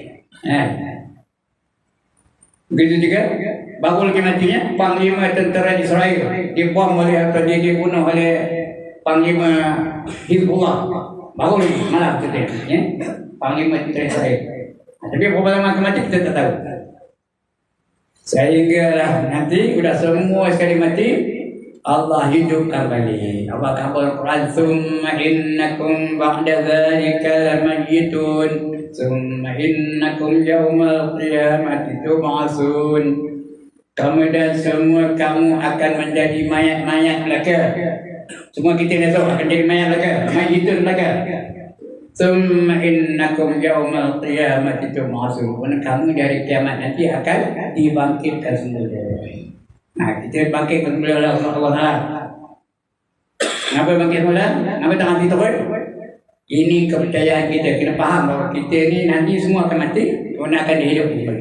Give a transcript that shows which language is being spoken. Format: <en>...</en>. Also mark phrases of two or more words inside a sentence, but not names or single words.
<ms>Begitu juga baru lagi matinya panglima tentera Israel di bom oleh atau dia dibunuh oleh panglima Hizbullah baru lagi malam tu panglima tentera Israel. Tapi berapa lama mati kita tak tahu. Sehinggalah nanti sudah semua sekali mati Allah hidupkan balik. Allah kata Al-Quran,</ms> <ar>"ثم إنكم بعد ذلك لميتون، ثم إنكم يوم القيامة تبعثون."</ar> <ms>Kemudian semua kamu akan menjadi mayat-mayat belaka. Semua kita ni tahu akan jadi mayat lagi, mayitun lagi.</ms> <ar>ثم إنكم يوم القيامة تبعثون.</ar> <ms>Kamu dari kiamat nanti akan dibangkitkan semula. Nah, kita bangkitkan semula oleh Allah Taala. Kenapa bangkit semula? Kenapa tak mati terus? Ini kepercayaan kita. Kena faham bahawa kita ni nanti semua akan mati, kemudian akan dihidupkan kembali.</ms>